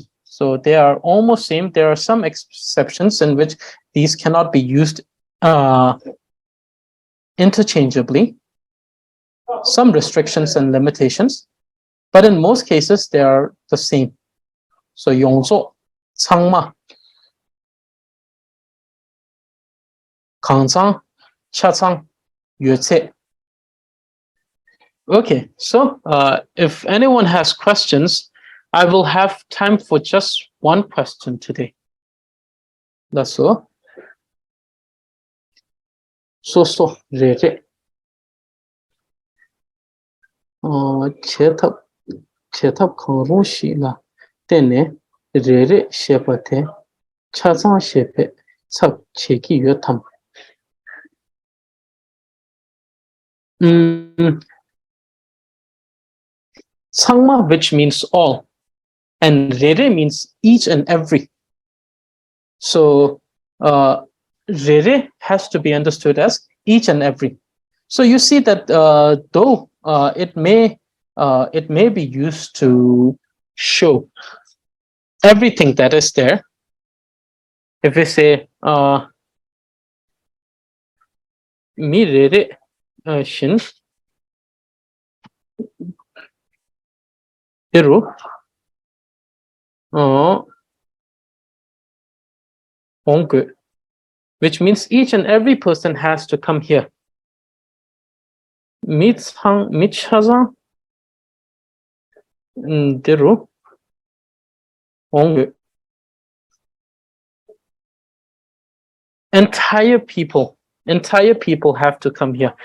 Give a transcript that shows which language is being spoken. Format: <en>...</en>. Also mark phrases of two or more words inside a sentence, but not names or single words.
<en>So they are almost same. There are some exceptions in which these cannot be used interchangeably. Some restrictions and limitations, but in most cases they are the same.</en> <dz>So yongzo, changma, kangzang, chazang, yuece.</dz> <en>Okay, so if anyone has questions, I will have time for just one question today. That's all. So</en> <dz>re re. Chetap khangrung shi la tene re re shepa te chazang shepe chap cheki yue tam. Sangma,</dz> <en>which means all, and rere means each and every. So rere has to be understood as each and every. So you see that though it may be used to show everything that is there, If we say</en> <dz>mirere shin iru ongu,</dz> <en>which means each and every person has to come here.</en> <dz>Michaza diru ongu.</dz> <en>Entire people have to come here.</en>